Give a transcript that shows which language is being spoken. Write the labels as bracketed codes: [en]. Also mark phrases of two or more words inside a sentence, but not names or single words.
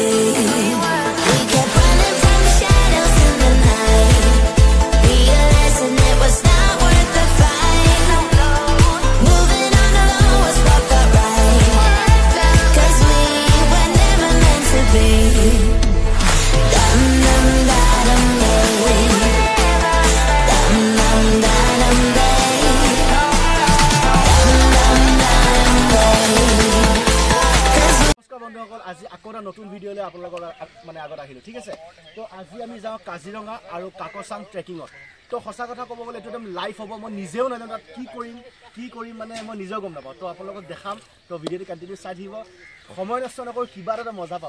[en] We kept running from the shadows in the night, realizing it was not worth the fight. Moving on alone was what felt right, 'cause we were never meant to be. Dum dum da dum day, dum dum da dum day, dum dum da dum day. [as] নমস্কাৰ বন্ধুসকল, আজি আকৌ এটা নতুন ভিডিঅ' লৈ আপোনালোকৰ মানে আগত আহিলোঁ। ঠিক আছে, তো আজি আমি যাওঁ কাজিৰঙা আৰু কাকচাং ট্ৰেকিঙত। তো সঁচা কথা ক'ব গ'লে এইটো একদম লাইভ হ'ব। মই নিজেও নাজানো তাত কি কৰিম মানে মই নিজেও গম নাপাওঁ। তো আপোনালোকক দেখাম। তো ভিডিঅ'টো কণ্টিনিউ চাই থাকিব, সময় নষ্ট নকৰি কিবা এটা মজা পাব।